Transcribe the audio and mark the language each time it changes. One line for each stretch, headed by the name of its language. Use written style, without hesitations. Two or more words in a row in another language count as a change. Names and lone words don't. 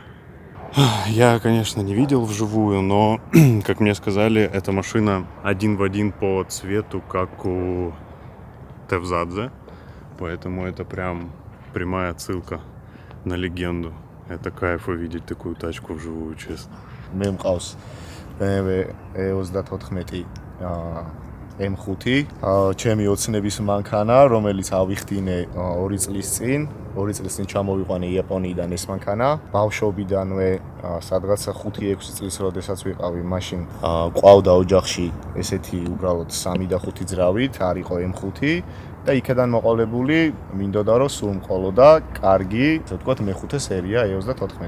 Russian: Я, конечно, не видел вживую, но, как мне сказали, эта машина один в один по цвету, как у Тевзадзе. Поэтому это прям прямая отсылка на легенду. Это кайф увидеть такую тачку вживую, честно.
Georgian: მე მყავს BMW E34 M5, ჩემი ოცნების მანქანა, რომელიც ავიხდინე 2 წლის წინ ჩამოვიყვანე იაპონიიდან ეს მანქანა. ბავშვობიდანვე სადღაც 5-6 წლის როდესაც ვიყავი, მაშინ ყავდა ოჯახში ესეთი უბრალოდ 3 და 5 ძრავით, არ იყო M5 და იქიდან მოყოლებული მინდოდა რომ სულ მყოლოდა კარგი, ასე ვთქვათ, მეხუთე სერია E34.